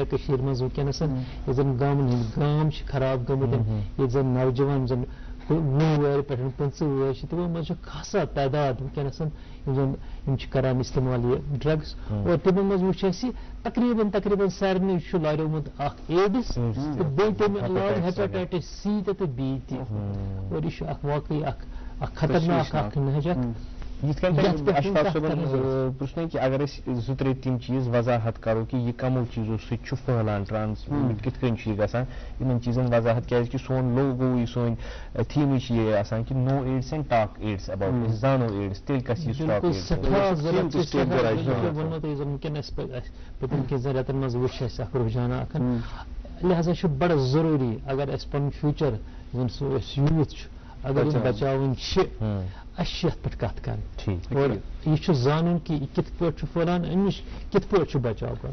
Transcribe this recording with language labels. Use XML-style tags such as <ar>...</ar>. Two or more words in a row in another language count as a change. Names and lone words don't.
<ks>کٔشیٖرِ منٛز وٕنکیٚنس ییٚتہِ زن گامن ہٕنٛدۍ گام چھِ خراب گٔمٕتۍ ییٚتہِ زن نوجوان زن 9 وُہٕرۍ پٮ۪ٹھ 25 وُہٕرۍ چھِ تِمن منٛز چھُ خاصا تعداد وٕنکیٚنس یِم چھِ کران استعمال یہِ ڈرگس اور تِمن منٛز وٕچھ اَسہِ تقریٖبن سارنٕے چھُ لاریومُت اکھ ایڈٕس تہٕ بیٚیہِ تَمہِ علاوٕ ہیپیٹایٹس C تہِ تہٕ B تہِ اور یہِ چھُ اکھ واقعی اکھ خطرناک اکھ نہجت یِتھ کٔنۍ اشفاق صٲبن پرٛژھنے کہِ اگر أسۍ 2-3 تِم چیٖز وضاحت کرو کہِ یہِ کمو چیٖزو سۭتۍ چھُ پھٔہلان ٹرانسمِٹ کِتھ کٔنۍ چھُ یہِ گژھان یِمن چیٖزن وضاحت کیازِ کہِ سون لوگوٕے سٲنۍ تھیٖمٕے چھِ یہِ آسان کہِ</ks> <en>know AIDS and talk AIDS about</en> <ks>أسۍ زانو ایڈس تیٚلہِ کَس یہِ پٔتِم کینٛژن رٮ۪تن منٛز وٕچھ اَسہِ اکھ رُجحانا لہذا چھُ بڑٕ ضروٗری اگر اَسہِ پنُن فیوٗچر یُس زن سُہ أسۍ یوٗتھ چھُ اگر یم بچاوٕنۍ چھِ اَسہِ چھِ یَتھ پٮ۪ٹھ کَتھ کَرٕنۍ اور یہِ چھُ زانُن کہِ یہِ کِتھ پٲٹھۍ چھُ پھٔہلان اَمہِ نِش کِتھ پٲٹھۍ چھُ بچاو کَرُن.</ks>